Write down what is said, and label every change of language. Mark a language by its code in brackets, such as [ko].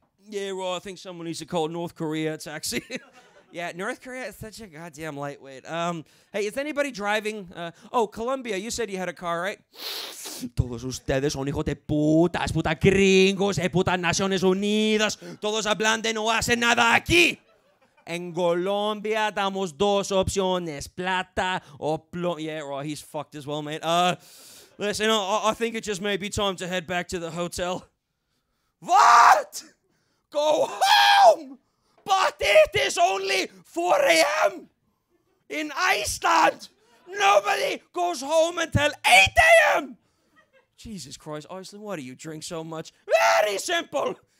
[en] Yeah, well, I think someone needs to call North Korea a taxi. Yeah, North Korea is such a goddamn lightweight. Hey, is anybody driving? Colombia, you said you had a car, right? [es] Todos ustedes son hijos de putas, puta gringos, putas Naciones Unidas. Todos hablan de no hacen nada aquí. En Colombia damos dos opciones, plata o plomo. [en] Yeah, right, he's fucked as well, mate. Listen, I think it just may be time to head back to the hotel. What? Go home? But it is only 4 a.m. in Iceland. Nobody goes home until 8 a.m. Jesus Christ, Iceland, why do you drink so much? Very simple.